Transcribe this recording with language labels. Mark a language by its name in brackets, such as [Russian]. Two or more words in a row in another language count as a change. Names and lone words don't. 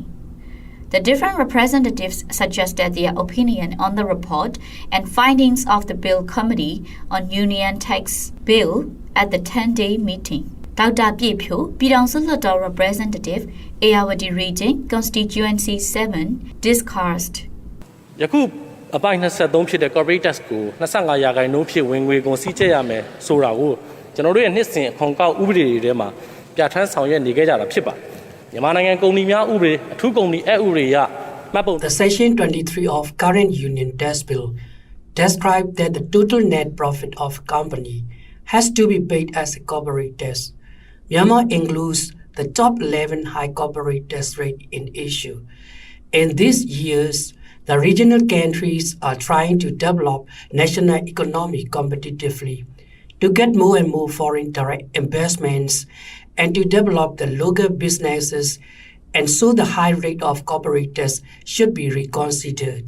[English] The different representatives suggested their opinion on the report and findings of the Bill Committee on Union Tax Bill at the 10-day meeting. Dr. Pyidaungsu Hluttaw representative, Ayeyarwady Region, Constituency 7, discussed. [Burmese] အပိုင်း23ဖြစ်တဲ့ [English] corporate tax [Burmese] ကို25ရာခိုင်နှုန်းဖြစ်ဝင်ငွေကုန်စည်းကျက်ရမယ်ဆိုတာကိုကျွန်တော်တို့ရဲ့နှစ်စဉ်အခွန်ကောက်ဥပဒေတွေထဲမှာပြဋ္ဌာန်းဆောင်ရွက်နေခဲ့ကြတာဖြစ်ပါတယ်။မြန်မာနိုင်ငံကုမ္ပဏီများဥပဒေအထူးကုမ္ပဏီအက်ဥပဒေအရမှတ်ပုံ [English] The Section 23 of current Union Tax Bill describes that the total net profit of a company has to be paid as a corporate tax. Myanmar includes the top 11 high corporate tax rate in Asia. In these years, the regional countries are trying to develop national economy competitively, to get more and more foreign direct investments, and to develop the local businesses, and so the high rate of corporate tax should be reconsidered.